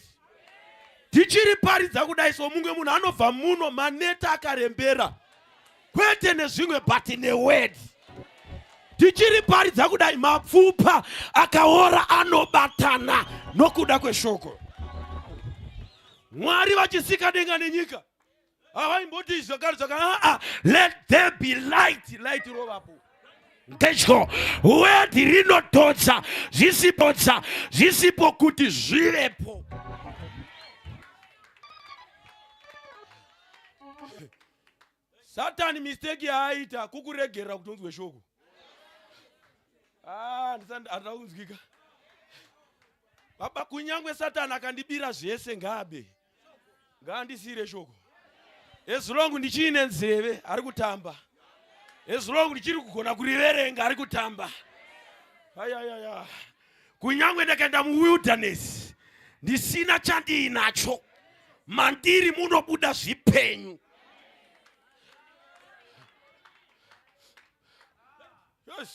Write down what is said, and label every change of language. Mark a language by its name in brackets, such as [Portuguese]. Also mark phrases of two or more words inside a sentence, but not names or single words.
[Shona] Tichiri paridza kudai so mumwe munhu anobva muno maneti akarembera, kwete nezvimwe but newedi. Tichiri paridza kudai mapfupa akaora anobatana nokuda kweshoko. Mwari vachisika denga nenyika havaimboti zvakari [English] let there be light. [Shona] Light rovapo ndetyo wedi rinotodza zvisipo kuti zvivepo. Satani mistake yaaita kukuregerera kuti unzwe shoko. Handida kunzwika. Baba kunyangwe Satani akandibira zvese ngabe. Ngandisire shoko. [English] As long [Shona] ndichine nzeve ari kutamba. [English] As long [Shona] ndichiri kugona kuriverenga ari kutamba. Kunyangwe ndakaenda muwilderness ndisina chandiinacho, mandiri munobuda zvipenyu. Yes.